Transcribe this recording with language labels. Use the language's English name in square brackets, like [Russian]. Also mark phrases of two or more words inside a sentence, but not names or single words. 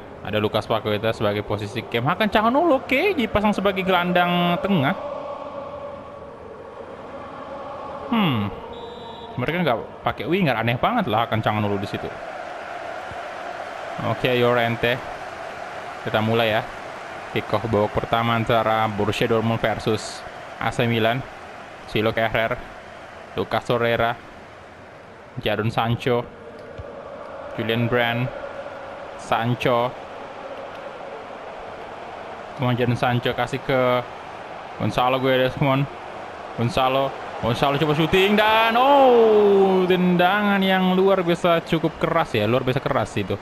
[Indonesian] Ada Lucas Paqueta sebagai posisi cam. Hakan Calhanoglu oke dipasang sebagai gelandang tengah. Mereka nggak pakai winger, aneh banget lah Hakan Calhanoglu di situ. Oke, Llorente. Kita mulai ya. [English] Kick off [Indonesian] babak pertama antara Borussia Dortmund versus AC Milan. Silo Kehrer, Lucas Torreira, Jadon Sancho, Julian Brandt, Sancho. Jadon Sancho kasih ke Gonzalo Guedes, Gonzalo coba syuting, dan tendangan yang luar biasa cukup keras ya, luar biasa keras itu.